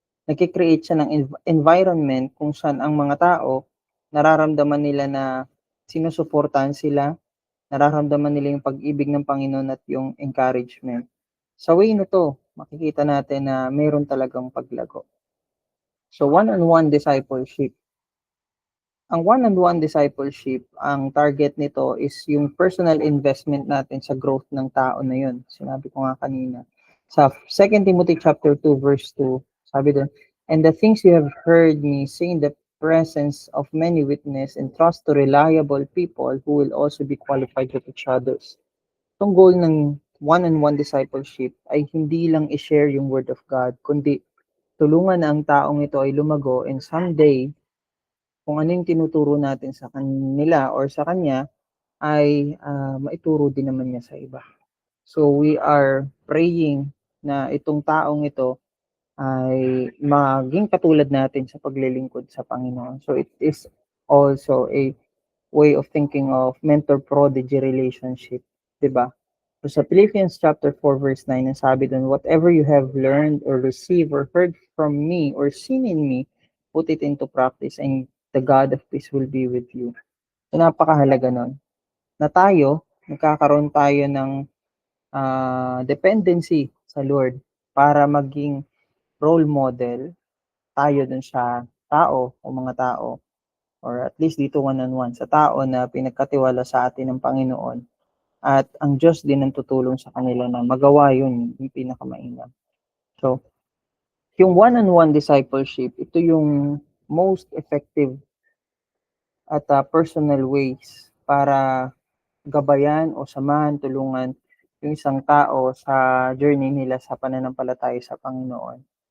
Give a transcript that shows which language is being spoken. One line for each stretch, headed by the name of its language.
Filipino: Nagkikreate siya ng environment kung saan ang mga tao nararamdaman nila na sinusuportahan sila, nararamdaman nila yung pag-ibig ng Panginoon at yung encouragement. Sa way na to, makikita natin na mayroon talagang paglago. So, one-on-one discipleship. Ang one-on-one discipleship, ang target nito is yung personal investment natin sa growth ng tao na yun. Sinabi ko nga kanina.
English: Sa 2 Timothy chapter 2 verse 2,
Filipino: sabi doon,
English: "And the things you have heard me say in the presence of many witnesses, and trust to reliable people who will also be qualified to teach others."
Filipino: Itong goal ng one-on-one discipleship ay hindi lang i-share yung word of God, kundi tulungan na ang taong ito ay lumago and someday kung ano yung tinuturo natin sa kanila or sa kanya ay maituro din naman niya sa iba.
English: So we are praying
Filipino: na itong taong ito ay maging katulad natin sa paglilingkod sa Panginoon.
English: So it is also a way of thinking of mentor-prodigy relationship, di ba? So sa Philippians chapter 4 verse 9,
Filipino: ang sabi doon,
English: "Whatever you have learned or received or heard from me or seen in me, put it into practice and the God of peace will be with you."
Filipino: So napakahalaga nun. Na tayo, nagkakaroon tayo ng dependency sa Lord para maging role model tayo dun sa tao o mga tao or at least dito one-on-one sa tao na pinagkatiwala sa atin ng Panginoon. At ang Diyos din ang tutulong sa kanila na magawa yun, yung pinakamainam. So, yung one-on-one discipleship, ito yung most effective at personal ways para gabayan o samahan, tulungan yung isang tao sa journey nila sa pananampalataya sa Panginoon.